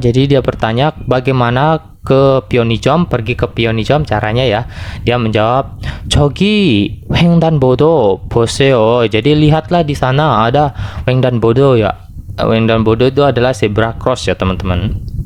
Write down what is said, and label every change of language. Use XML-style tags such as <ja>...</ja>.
<id>Jadi dia bertanya bagaimana ke 편의점, pergi ke 편의점 caranya ya. Dia menjawab,</id> <ko>저기 횡단보도 보세요.</ko> <id>Jadi lihatlah di sana ada 횡단보도 ya. 횡단보도 itu adalah zebra cross ya, teman-teman.</id>